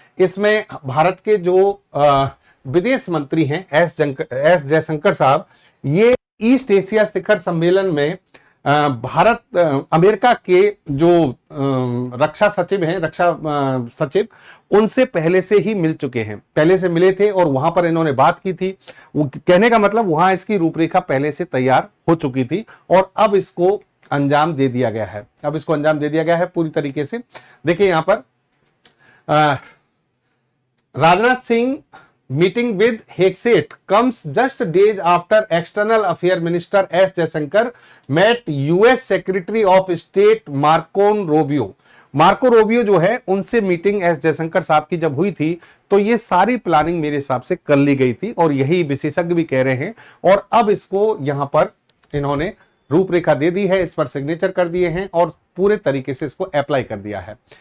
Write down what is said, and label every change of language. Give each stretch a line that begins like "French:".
Hindi: इसमें भारत के जो विदेश मंत्री हैं एस जयशंकर साहब, ये ईस्ट एशिया शिखर सम्मेलन में भारत अमेरिका के जो रक्षा सचिव हैं, रक्षा सचिव, उनसे पहले से ही मिल चुके हैं, पहले से मिले थे और वहां पर इन्होंने बात की थी। वो कहने का मतलब वहां इसकी रूपरेखा पहले से तैयार हो चुकी थी और अब इसको अंजाम दे दिया गया है। अब इसको अंजाम दे दिया गया है पूरी तरीके से। देखिए यहां पर
English: Rajnath Singh meeting with Hegseth comes just days after External Affairs Minister S. Jaishankar met US Secretary of State Marco Rubio।
Hindi: Marco Rovio जो है, उनसे मीटिंग एस जयशंकर साहब की जब हुई थी तो ये सारी प्लानिंग मेरे हिसाब से कर ली गई थी और यही विशेषज्ञ भी कह रहे हैं। और अब इसको यहां पर इन्होंने रूपरेखा दे दी है, इस पर सिग्नेचर कर दिए हैं और पूरे तरीके से इसको अप्लाई कर दिया है।